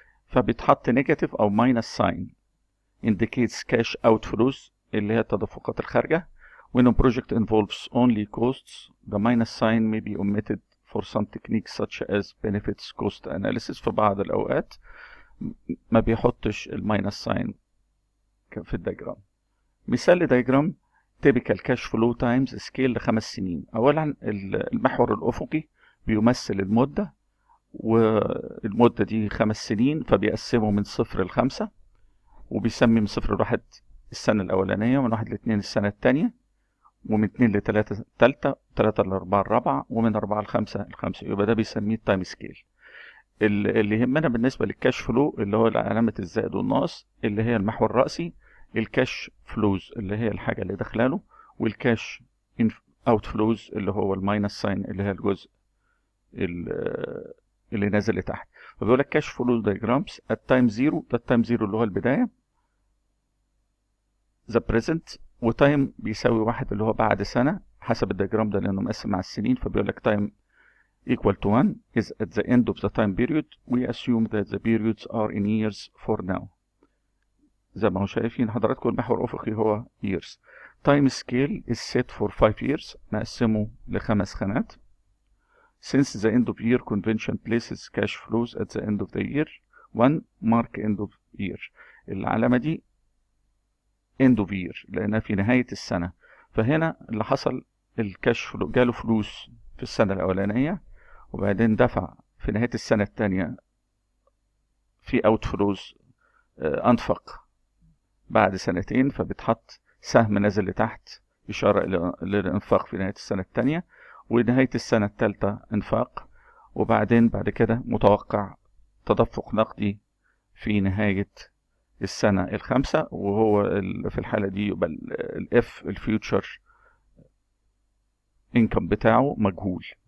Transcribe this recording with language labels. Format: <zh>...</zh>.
<ar>فبيتحط نيجاتيف او ماينس ساين</ar> <en>indicates cash outflows</en> <ar>اللي هي التدفقات الخارجة.</ar> <en>When a project involves only costs, the minus sign may be omitted for some techniques such as benefits cost analysis.</en> <ar>في بعض الأوقات ما بيحطش الماينس ساين في الدياجرام. مثال لدياجرام</ar> <en>typical cash flow times scale</en> <ar>ل5 سنين. أولا المحور الأفقي بيمثل المدة، والمدة دي 5 سنين، فبيقسمه من 0 ل5، وبيسمي من 0 ل1 السنة الأولانية، ومن 1 ل2 السنة التانية، ومن 2 ل3 التالتة، 3 ل4 الرابعة، ومن 4 ل5 الخامسة. يبقى ده بيسميه التايم سكيل. اللي يهمنا بالنسبة للكاش فلو اللي هو علامة الزائد والناقص اللي هي المحور الرأسي، الكاش فلوز اللي هي الحاجة اللي داخلاله، والكاش اوت فلوز اللي هو الماينس ساين اللي هي الجزء اللي نازل لتحت. فبيقول لك كاش فلو دايجرامز التايم زيرو، ده التايم زيرو اللي هو البداية،</ar> <en>the present،</en> <ar>وتايم بيساوي 1 اللي هو بعد سنة حسب الدياجرام ده لأنه مقسم على السنين. فبيقول لك</ar> <en>time equal to 1 is at the end of the time period. We assume that the periods are in years for now.</en> <ar>زي ما هو شايفين حضراتكم المحور الأفقي هو years.</ar> <en>Time scale is set for 5 years،</en> <ar>نقسمه ل5 خانات.</ar> <en>Since the end of year convention places cash flows at the end of the year 1 mark end of year.</en> <ar>العلامة دي</ar> <en>end of year</en> <ar>لأنها في نهاية السنة. فهنا اللي حصل الكاش فلو جاله فلوس في السنة الأولانية، وبعدين دفع في نهاية السنة التانية في اوت فلوز، أنفق بعد سنتين، فبتحط سهم نازل لتحت إشارة للإنفاق في نهاية السنة التانية، ونهاية السنة التالتة إنفاق، وبعدين بعد كده متوقع تدفق نقدي في نهاية السنة الخامسة، وهو في الحالة دي يبقى الاف الفيوتشر انكم بتاعه مجهول.</ar>